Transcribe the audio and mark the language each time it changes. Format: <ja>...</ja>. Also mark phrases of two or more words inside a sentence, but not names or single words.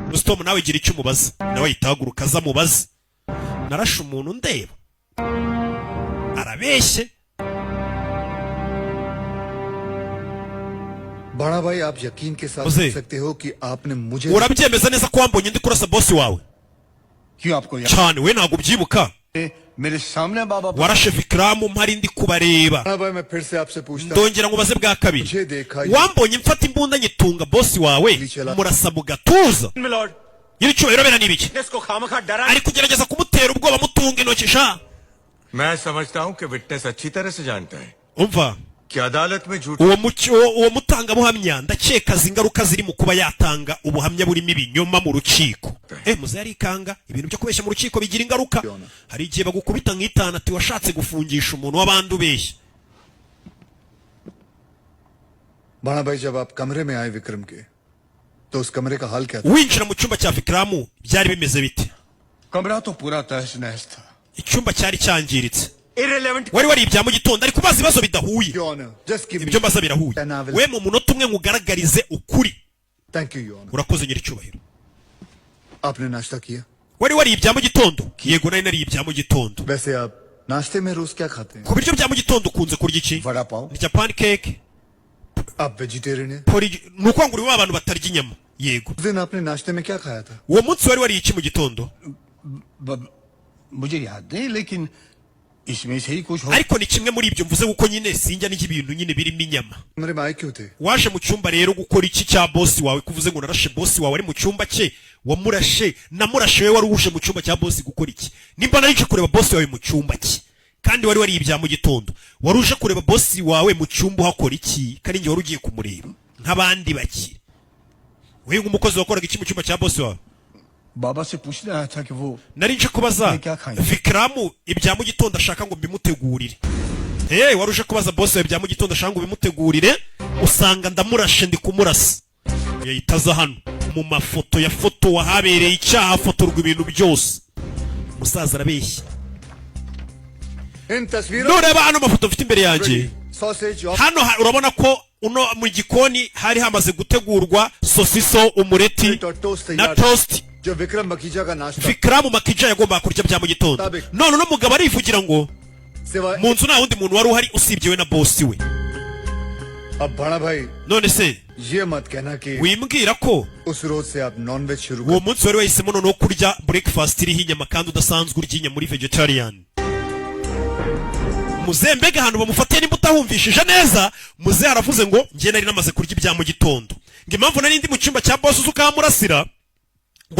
<rw>Rustom nawe gira icyo umubaza nawe yitahaguruka aza mubaza narashe umuntu ndeba arabeshye</rw> <hi>बड़ा भाई आप यकीन के साथ कह सकते हो कि आपने मुझे</hi> <rw>urabyemeza neza ko wambonye ndi kurasa boss wawe</rw> <hi>क्यों आपको</hi> <rw>cyane we ntago ubyibuka</rw> <hi>मेरे सामने बाबा</hi> <rw>warashe Vikram mpari ndi kubareba</rw> <hi>बड़ा भाई मैं फिर से आपसे पूछता</hi> <rw>ndongera ngubaze bwa kabiri wambonye mfata imbunda nyitunga boss wawe murasa mu gatuza yiri cyubahiro bera nibiki ari kugerageza kumutera ubwoba mutunga intoki sha</rw> <hi>मैं समझता हूं कि विटनेस अच्छी तरह से जानता है</hi> <rw>umva</rw> <hi>कि अदालत में झूठ</hi> <rw>uwo mutanga buhamya ndakeka zingaruka ziri mu kuba yatanga ubuhamya burimo ibinyoma mu rukiko muze yarikanga ibintu byo kubeshya mu rukiko bigira ingaruka hari igihe bagukubita nk'itana ati washatse gufungisha umuntu w'abandi ubeshya</rw> <hi>बड़ा भाई जब आप कमरे में आए विक्रम के तो उस कमरे का हाल क्या था</hi> <rw>winjira mu cyumba cya Vikram byari bimeze bite</rw> <hi>कमरा तो पूरा तहस नहस था</hi> <rw>icyumba cyari cyangiritse wari wari ibya mu gitondo ariko bazi ibibazo bidahuye ibyo mbaza birahuye we mu munota umwe ngugaragarize ukuri urakoze nyiri cyubahiro</rw> <hi>आपने नाश्ता किया</hi> <rw>wari wari ibya mu gitondo yego nari nari ibya mu gitondo</rw> <hi>वैसे आप नाश्ते में रोज क्या खाते हैं</hi> <rw>ku biryo bya mu gitondo ukunze kurya iki</rw> <hi>वड़ा पाव</hi> <rw>ni pancake</rw> <hi>आप वेजिटेरियन हैं</hi> <rw>nuko ngo uri abantu batarya inyama yego</rw> <hi>उस दिन आपने नाश्ते में क्या खाया था</hi> <rw>uwo munsi wari wari iki mu gitondo</rw> <hi>मुझे याद नहीं लेकिन इसमें से ही कुछ हो</hi> <rw>ariko ni kimwe muri ibyo mvuze kuko nyine sinjya n'iki bintu nyine birimo inyama</rw> <hi>मेरे माई क्यों थे</hi> <rw>waje mu cyumba rero gukora iki cya boss wawe kuvuze ngo narashe boss wawe ari mu cyumba cye wamurashe namurashe we wari uje mu cyumba cya boss gukora iki nimba nari nje kureba boss wawe mu cyumba cye kandi wari wari ibya mu gitondo wari uje kureba boss wawe mu cyumba hakora iki kandi nge wari ugiye kumureba nk'abandi bakire we nk'umukozi wakoraga iki mu cyumba cya boss wawe</rw> <hi>बाबा से पूछ रहा था कि वो</hi> <rw>nari nje kubaza Vikram ibya mu gitondo ashaka ngo bimutegurire wari uje kubaza boss wawe ibya mu gitondo ashaka ngo bimutegurire usanga ndamurashe ndi kumurasa yahitaza hano mu mafoto ya foto wahabereye icyaha fotorwa ibintu byose musaza arabeshya nureba hano mafoto mfite imbere yanjye hano urabona ko uno mu gikoni hari hamaze gutegurwa sosiso umureti na toast</rw> <hi>जो विक्रम मकीजा का नाश्ता</hi> <rw>Vikram Makija yagomba kurya bya mu gitondo none no mugabo arivugira ngo mu nzu nta wundi muntu wari uhari usibye we na boss we</rw> <hi>अब बड़ा भाई</hi> <rw>none se</rw> <hi>ये मत कहना कि</hi> <rw>wimbwira ko</rw> <hi>उस रोज से आप</hi> <en>non veg</en> <hi>शुरू</hi> <rw>uwo munsi wari wahisemo noneho kurya breakfast iriho inyama kandi udasanzwe urya inyama muri vegetarian muze mbega ahantu bamufatiye nimba utahumvishije neza muze haravuze ngo njye nari namaze kurya ibya mu gitondo ngo impamvu nari ndi mu cyumba cya boss ukamurasira ngo</rw>